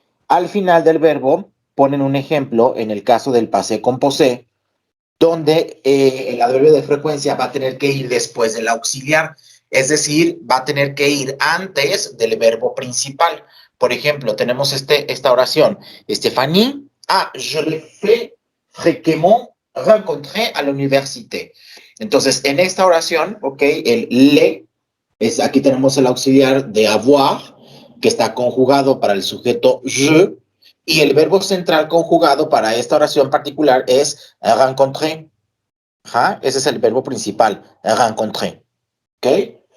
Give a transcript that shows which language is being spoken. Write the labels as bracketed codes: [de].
[es] Al final del verbo ponen un ejemplo en el caso del passé composé, donde el adverbio de frecuencia va a tener que ir después del auxiliar, es decir, va a tener que ir antes del verbo principal. Por ejemplo, tenemos esta oración. [fr] Stéphanie, je l'ai fait fréquemment rencontrer à l'université. [es] Entonces, en esta oración, ok, el le, aquí tenemos el auxiliar de avoir, que está conjugado para el sujeto je, y el verbo central conjugado para esta oración particular es rencontrer. Ajá, ese es el verbo principal, rencontrer. ¿Ok?